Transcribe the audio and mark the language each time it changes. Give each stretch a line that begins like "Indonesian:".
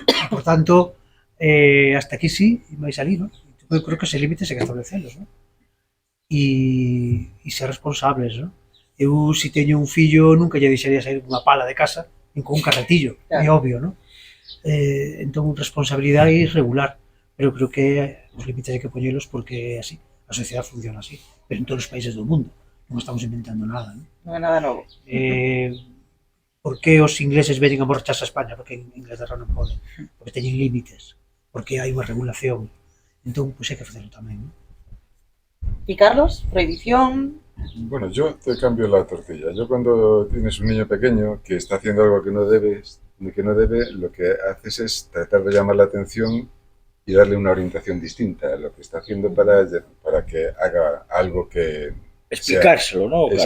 Galician: Por tanto, hasta aquí sí, e máis ali, ¿no? Eu creo que ese límites hai que establecerlos, ¿no? E ser responsables, ¿no? Eu, se teño un fillo, nunca lle deixaría sair unha pala de casa, nin con un carretillo, claro. É obvio, ¿no? Entón, responsabilidade e regular, pero creo que os límites hai que poñelos porque é así, a sociedade funciona así, pero en todos os países do mundo, non estamos inventando nada, ¿no? Non é nada novo. Por que os ingleses veñen a emborracharse a España? Porque en Inglaterra non poden, porque teñen límites, porque hai unha regulación, entón, pois hai que facerlo tamén, ¿no?
Spanish: ¿Y Carlos? ¿Prohibición? Bueno, yo te cambio la tortilla. Yo cuando tienes un niño pequeño que está haciendo algo que no debe, lo que haces es tratar de llamar la atención y darle una orientación distinta a lo que está haciendo para que haga algo que... Explicárselo, ¿no?